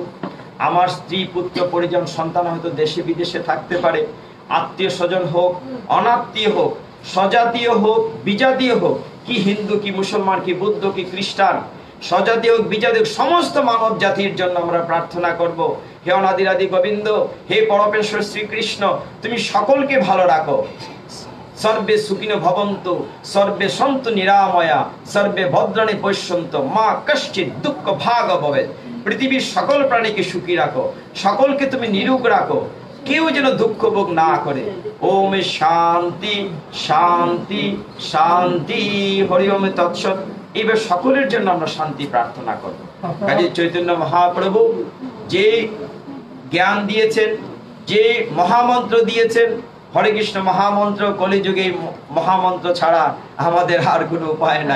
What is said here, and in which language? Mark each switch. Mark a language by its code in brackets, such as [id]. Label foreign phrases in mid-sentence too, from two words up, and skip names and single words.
[bn] আমার স্ত্রী, পুত্র, পরিজন, সন্তান হয়তো দেশে বিদেশে থাকতে পারে, আত্মীয় স্বজন হোক, অনাত্মীয় হোক, স্বজাতীয় হোক, বিজাতীয় হোক, কি হিন্দু, কি মুসলমান, কি বুদ্ধ, কি খ্রিস্টান, স্বজাতীয় হোক, বিজাতীয় হোক, সমস্ত মানব জাতির জন্য আমরা প্রার্থনা করব। হে অনাদিরাদি গোবিন্দ, হে পরমেশ্বর শ্রীকৃষ্ণ, তুমি সকলকে ভালো রাখো। [sa] সর্বে সুখিনো ভবন্তু, সর্বে সন্তু নিরাময়া, সর্বে ভদ্রাণী পশ্যন্তু, মা কশ্চিৎ দুঃখ ভাগ ভবেৎ। [bn] পৃথিবীর সকল প্রাণীকে সুখী রাখো, সকলকে তুমি নিরোগ রাখো, কেউ যেন দুঃখ ভোগ না করে। [sa] ওম শান্তি শান্তি শান্তি, হরি ওম তৎসৎ। [bn] এইবার সকলের জন্য আমরা শান্তি প্রার্থনা করব। কাজে চৈতন্য মহাপ্রভু যে জ্ঞান দিয়েছেন, যে মহামন্ত্র দিয়েছেন, হরে কৃষ্ণ মহামন্ত্র, কলিযুগে মহামন্ত্র ছাড়া আমাদের আর কোনো উপায় নাই।